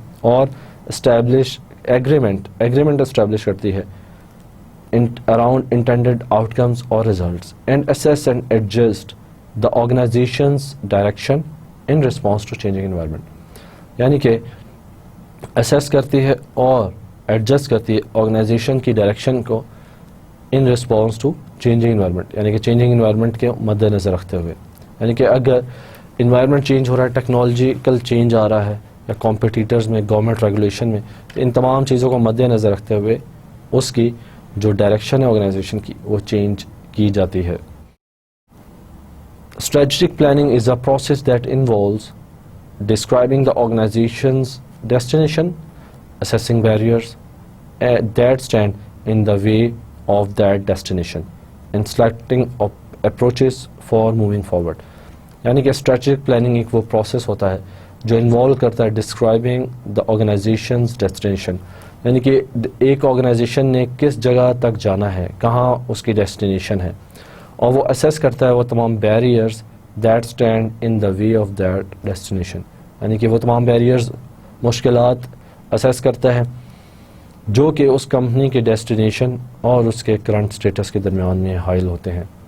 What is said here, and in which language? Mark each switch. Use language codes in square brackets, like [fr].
[ur] اور establish agreement establish کرتی ہے اراؤنڈ انٹینڈیڈ آؤٹ کمز اور results, [en] and assess and adjust the organization's direction in response to changing environment, [ur] یعنی کہ assess کرتی ہے اور ایڈجسٹ کرتی ہے آرگنائزیشن کی ڈائریکشن کو ان رسپانس ٹو چینجنگ انوائرمنٹ، یعنی کہ چینجنگ انوائرمنٹ کے مد نظر رکھتے ہوئے. یعنی کہ اگر انوائرمنٹ چینج ہو رہا ہے، ٹیکنالوجیکل چینج آ رہا ہے یا کمپٹیٹرز میں، گورنمنٹ ریگولیشن میں، ان تمام چیزوں کو مد نظر رکھتے ہوئے اس کی جو ڈائریکشن ہے آرگنائزیشن کی وہ چینج کی جاتی ہے. [en] Strategic planning is a process that involves describing the organization's destination, assessing barriers that stand in the way of that destination, and selecting approaches for moving forward. [ur] یعنی کہ اسٹریٹجک پلاننگ ایک وہ process ہوتا ہے جو انوالو کرتا ہے [en] describing the organisations destination, [ur] یعنی کہ ایک آرگنائزیشن نے کس جگہ تک جانا ہے، کہاں اس کی ڈیسٹینیشن ہے، اور وہ اسیس کرتا ہے وہ تمام barriers [en] that stand in the way of that destination, [ur] یعنی کہ وہ تمام بیریئرز، مشکلات اسیس کرتا ہے جو کہ اس کمپنی کے ڈیسٹینیشن اور اس کے کرنٹ سٹیٹس کے درمیان میں حائل ہوتے ہیں.